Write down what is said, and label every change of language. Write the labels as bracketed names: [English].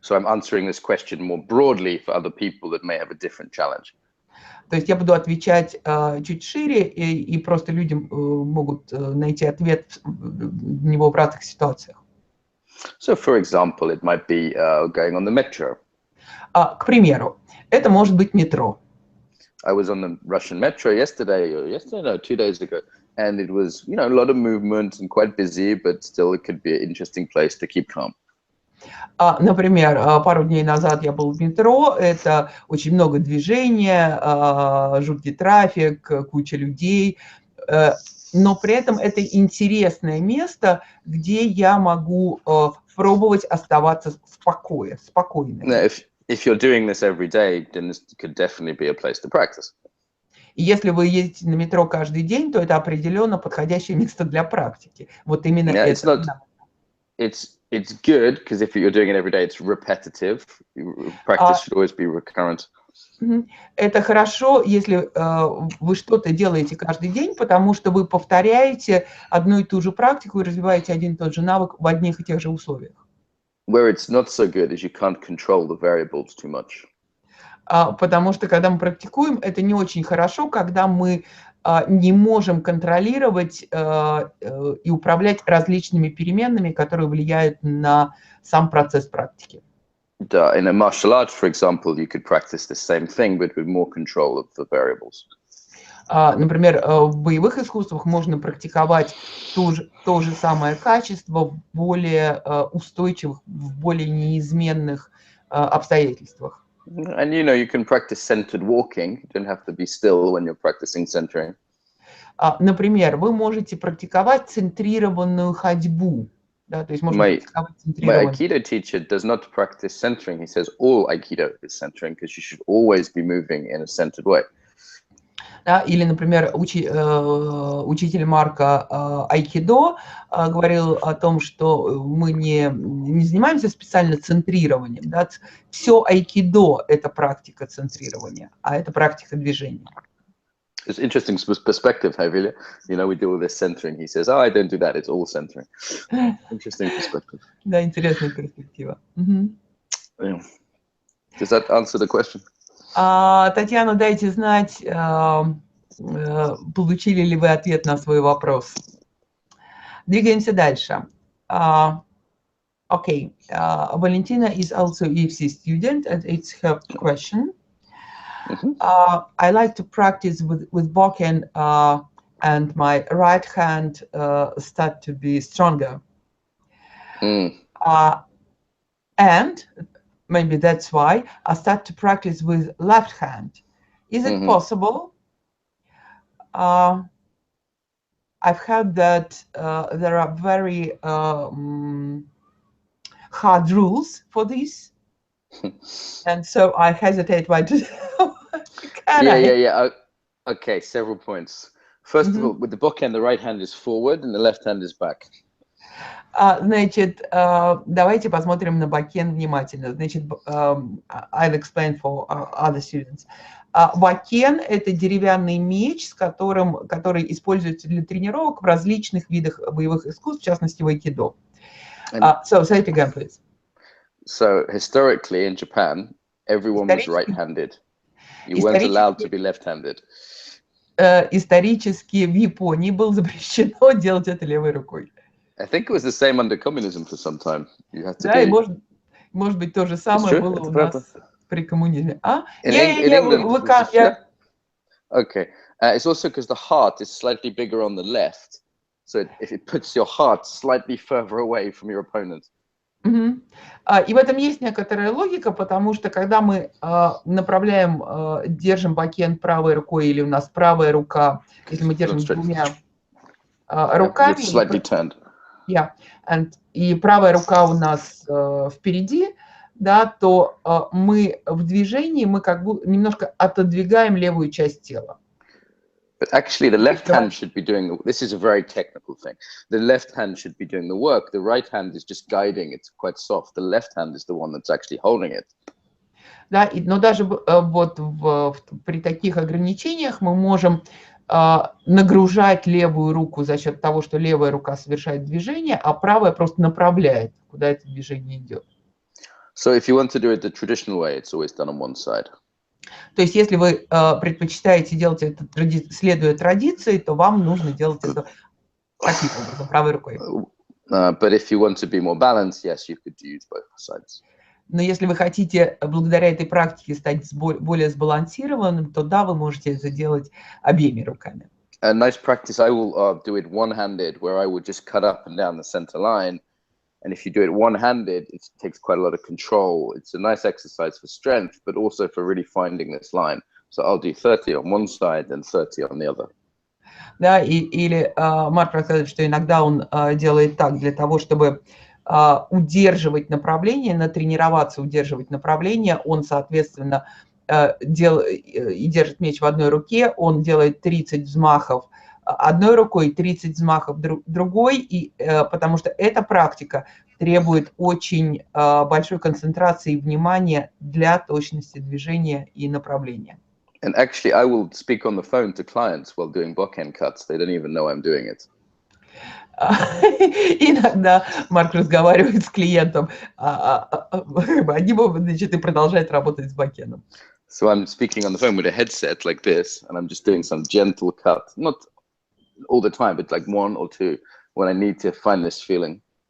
[English] So I'm answering this question more broadly for other people that may have a different challenge. [Russian] То есть я буду отвечать чуть шире, и просто люди могут найти ответ в него в разных ситуациях. [English] So, for example, it might be going on the metro. [Russian] К примеру, это может быть метро. [English] I was on the Russian metro yesterday, no, 2 days ago, and it was, you know, a lot of movement and quite busy, but still it could be an interesting place to keep calm. [Russian] Например, пару дней назад я был в метро, это очень много движения, жуткий трафик, куча людей, но при этом это интересное место, где я могу пробовать оставаться спокойным. [English] If you're doing this every day, then this could definitely be a place to practice. [Russian] И если вы едете на метро каждый день, то это определенно подходящее место для практики. Вот именно это. [English] It's good because if you're doing it every day, it's repetitive. Practice should always be recurrent. [Russian] Это хорошо, если вы что-то делаете каждый день, потому что вы повторяете одну и ту же практику и развиваете один и тот же навык в одних и тех же условиях. [English] Where it's not so good is you can't control the variables too much. [Russian] Потому что когда мы практикуем, это не очень хорошо, когда мы не можем контролировать и управлять различными переменными, которые влияют на сам процесс практики. [English] In a martial arts, for example, you could practice the same thing, but with more control of the variables. [Russian] Например, в боевых искусствах можно практиковать то же самое качество в более устойчивых, в более неизменных обстоятельствах. [English] And you know, you can practice centered walking. You don't have to be still when you're practicing centering. [Russian] Например, вы можете практиковать центрированную ходьбу. Да, то есть можно практиковать центрированную. [English] My Aikido teacher does not practice centering. He says all Aikido is centering because you should always be moving in a centered way. [Russian] Да, или, например, учитель Марка айкидо говорил о том, что мы не занимаемся специально центрированием. Да? Все айкидо – это практика центрирования, а это практика движения. [English] It's interesting perspective, Havila. You know, we deal with this centering. He says, "Oh, I don't do that. It's all centering." Interesting perspective. [Russian] Да, интересная перспектива. [English] Yeah. Does that answer the question? [Russian] Татьяна, дайте знать, получили ли вы ответ на свой вопрос. Двигаемся дальше. [English] Okay, Valentina is also EFC student, and it's her question. I like to practice with Bokken, and my right hand start to be stronger. And maybe that's why I start to practice with left hand. Is it possible? I've heard that there are very hard rules for this, and so I hesitate why to. Yeah. Okay, several points. First of all, with the bookend, the right hand is forward and the left hand is back. [Russian] Значит, давайте посмотрим на бакен внимательно. Значит, [English] I'll explain for other students. [Russian] Бакен – это деревянный меч, который используется для тренировок в различных видах боевых искусств, в частности, в айкидо. [English] So, say it again, please. So, historically in Japan, everyone was right-handed. You weren't allowed to be left-handed. [Russian] Исторически в Японии было запрещено делать это левой рукой. [English] I think it was the same under communism for some time. You had to [Russian] да, и может быть, то же самое было у нас при коммунизме. [English] In England, okay. It's also because the heart is slightly bigger on the left. So if it puts your heart slightly further away from your opponent. [Russian] И в этом есть некоторая логика, потому что когда мы направляем, держим бакен правой рукой, или у нас правая рука, если мы держим двумя руками, и правая рука у нас впереди, да, то мы в движении, мы как бы немножко отодвигаем левую часть тела. [English] But actually, the left hand should be doing, this is a very technical thing. The left hand should be doing the work. The right hand is just guiding. It's quite soft. The left hand is the one that's actually holding it. [Russian] Да, но даже вот при таких ограничениях мы можем нагружать левую руку за счет того, что левая рука совершает движение, а правая просто направляет, куда это движение идет. [English] So if you want to do it the traditional way, it's always done on one side. [Russian] То есть, если вы предпочитаете делать это, следуя традиции, то вам нужно делать это таким образом, правой рукой. [English] But if you want to be more balanced, yes, you could use both sides. [Russian] Но если вы хотите, благодаря этой практике, стать более сбалансированным, то да, вы можете это делать обеими руками. [English] A nice practice, I will do it one-handed, where I would just cut up and down the center line. And if you do it one-handed, it takes quite a lot of control. It's a nice exercise for strength, but also for really finding this line. So I'll do 30 on one side and 30 on the other. [Russian] Да, или Марк рассказывает, что иногда он делает так, для того, чтобы удерживать направление, натренироваться удерживать направление, он, соответственно, держит меч в одной руке, он делает 30 взмахов одной рукой, 30 взмахов другой, и, потому что эта практика требует очень большой концентрации и внимания для точности движения и направления. [English] And actually, I will speak on the phone to clients while doing backhand cuts. They don't even know I'm doing it. [Russian] Иногда Марк разговаривает с клиентом, они могут, значит, и продолжать работать с бакеном. [English] So I'm speaking on the phone with a headset like this, and I'm just doing some gentle cut, not all the time, but like one or two when I need to find this feeling.